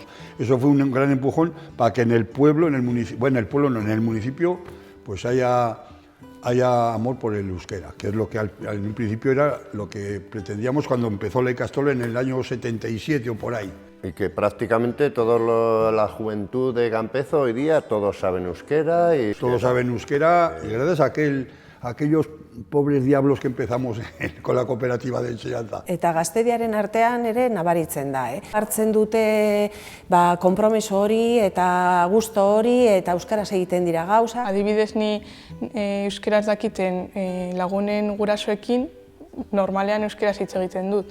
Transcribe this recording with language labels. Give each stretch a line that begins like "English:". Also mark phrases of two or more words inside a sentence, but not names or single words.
Spanish: Eso fue un gran empujón para que en el pueblo, en el municipio, pues haya amor por el euskera, que es lo que al principio era lo que pretendíamos cuando empezó la Icastola en el año 77 o por ahí. Y que prácticamente toda la juventud de Campezo hoy día todos saben euskera. Todos saben euskera, y gracias a aquellos pobres diablos que empezamos con la cooperativa de enseñanza.
Basque: Eta gaztediaren artean ere nabaritzen da. Hartzen dute konpromiso hori eta gusto hori eta euskaraz egiten dira gauza. Adibidez ni euskaraz dakiten lagunen gurasoekin normalean euskaraz hitz egiten dut.